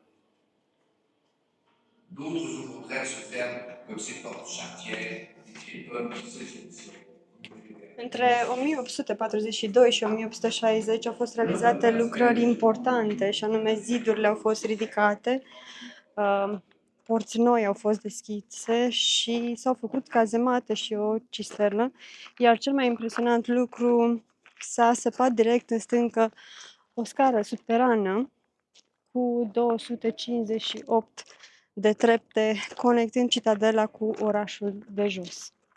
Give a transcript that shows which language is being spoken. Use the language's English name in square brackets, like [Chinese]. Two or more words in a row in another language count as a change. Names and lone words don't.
[French] D'autres ouvrent se ferment comme ces portes charretières des pommes du XVIe siècle. [Romanian] Între 1842 și 1860 au fost realizate lucrări importante, și anume zidurile au fost ridicate, porți noi au fost deschise și s-au făcut cazemate și o cisternă, iar cel mai impresionant lucru, s-a săpat direct în stâncă o scară subterană cu 258 de trepte, conectând citadela cu orașul de jos.